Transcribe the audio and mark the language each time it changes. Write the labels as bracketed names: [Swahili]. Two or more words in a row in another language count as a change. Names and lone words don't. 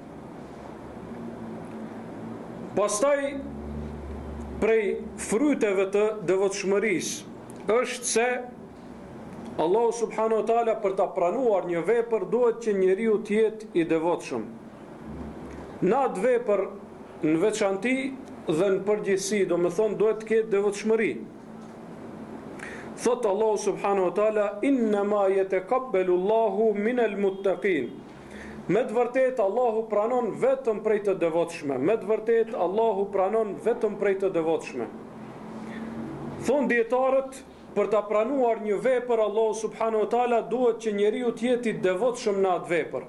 [Albanian] Pastaj, prej fryteve të devotshmërisë është se Allahu [Arabic] سبحانه وتعالى, [Albanian] për ta pranuar një vepër, duhet që njeriu të jetë i devotshëm. Në atë vepër në veçanti dhe në përgjithësi, do më thonë, duhet të ketë devotshmëri. [Arabic] Thot Allahu سبحانه وتعالى: "إنما يتقبل الله من المتقين." [Albanian] Me të vërtet Allahu pranon vetëm prej të devotshme. Me të vërtet Allahu pranon vetëm prej të devotshme. Thon dietarët, për ta pranuar një vepër Allahu [Arabic] سبحانه وتعالى, [Albanian] duhet që njeriu të jetë i devotshëm në atë vepër.